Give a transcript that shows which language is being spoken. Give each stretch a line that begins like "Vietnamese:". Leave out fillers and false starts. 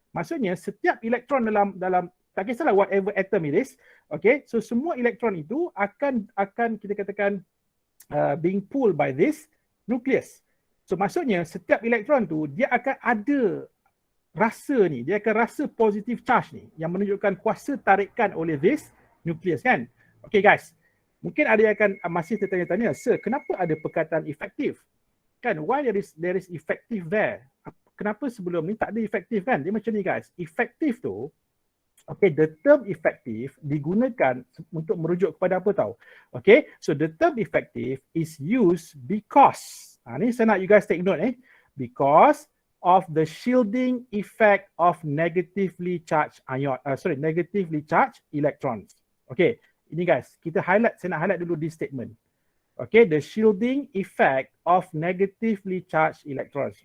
Malay: Maksudnya setiap elektron dalam tak kisahlah
English: whatever atom it is,
Malay: okay, so semua elektron itu akan kita katakan
English: being pulled by this nucleus.
Malay: So maksudnya setiap elektron tu dia akan ada rasa ni, dia akan rasa positive charge ni yang menunjukkan kuasa tarikan oleh this nucleus kan. Okay guys, mungkin ada yang akan masih tertanya-tanya, sir, kenapa ada perkataan efektif?
English: Kan, why there is effective there?
Malay: Kenapa sebelum ni tak ada efektif kan? Dia macam ni guys, efektif tu, okay,
English: the term effective
Malay: digunakan untuk merujuk kepada apa tahu?
English: Okay, so the term effective is used because,
Malay: ni saya nak
English: you guys take note because of the shielding effect of negatively charged negatively charged electrons. Okay,
Malay: ini guys, saya nak highlight dulu
English: this statement. Okay, the shielding effect of negatively charged electrons.